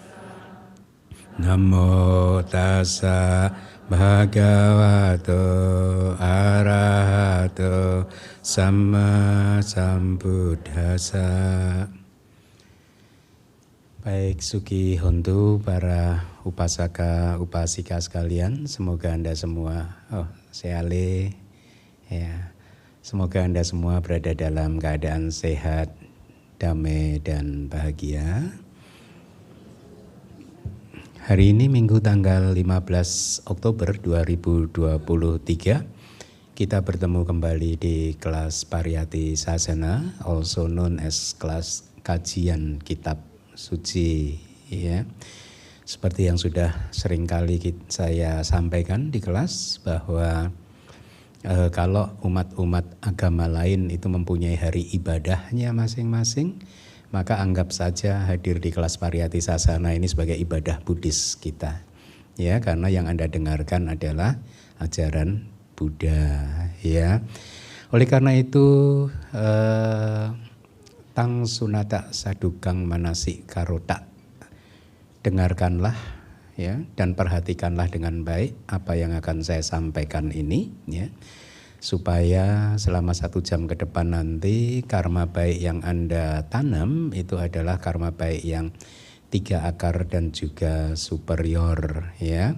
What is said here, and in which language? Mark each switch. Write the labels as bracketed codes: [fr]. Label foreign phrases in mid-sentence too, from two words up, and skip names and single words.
[pi] Namo Tassa Bhagavato Arahato Samma Sambuddhassa. [id] Baik, Suki Hontu, para [pi] upasaka upasika [id] sekalian, semoga Anda semua, seale, ya, semoga Anda semua berada dalam keadaan sehat, damai dan bahagia. Hari ini Minggu tanggal 15 Oktober 2023, kita bertemu kembali di kelas Pariyati Sasana, [en] also known as [id] kelas kajian kitab suci, ya. Seperti yang sudah seringkali saya sampaikan di kelas bahwa kalau umat-umat agama lain itu mempunyai hari ibadahnya masing-masing, maka anggap saja hadir di kelas Pariyati Sasana ini sebagai ibadah Buddhis kita. Ya, karena yang Anda dengarkan adalah ajaran Buddha, ya. Oleh karena itu [pi] tang sunata sadukang manasi karota, [id] dengarkanlah ya dan perhatikanlah dengan baik apa yang akan saya sampaikan ini, ya, supaya selama 1 jam ke depan nanti karma baik yang Anda tanam itu adalah karma baik yang 3 akar dan juga superior, ya.